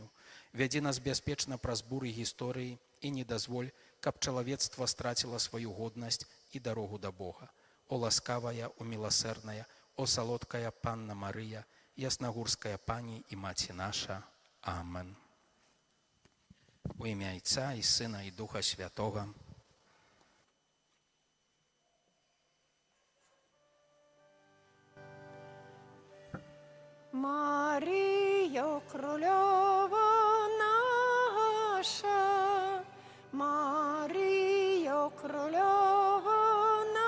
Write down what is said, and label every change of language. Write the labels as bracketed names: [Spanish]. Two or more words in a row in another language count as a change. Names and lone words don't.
[Belarusian] Вядзі нас бяспечна праз буры гісторыі і не дазволь, каб чалавецтва страціла сваю годнасць і дарогу да Бога. О ласкавая, о міласэрная, о салодкая Панна Марыя, яснагурская пані і маці наша. Амен. [Ukrainian] У ім'я Отця і Сина і Духа Святого. Марія Королева наша, Марія Королева